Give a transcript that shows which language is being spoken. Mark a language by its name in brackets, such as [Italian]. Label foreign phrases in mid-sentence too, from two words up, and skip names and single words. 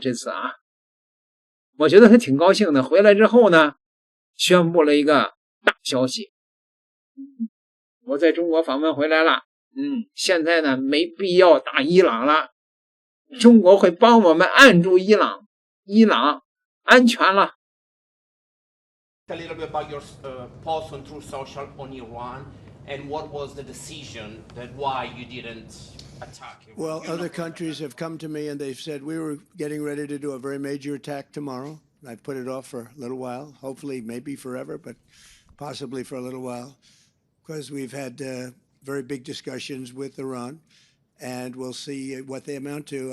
[Chinese] 這次啊，我覺得他挺高興的。回來之後呢，宣布了一個大消息，我在中國訪問回來了，現在呢沒必要打伊朗了，中國會幫我們按住伊朗，伊朗安全了。 [English] A little bit about your post on Truth Social on Iran and what was the decision that why you didn't attack it? Well, other countries have come to me and they've said we were getting ready to do a very major attack tomorrow. I've put it off for a little while, hopefully maybe forever, but possibly for a little while, because we've had very big discussions with Iran, and we'll see what they amount to.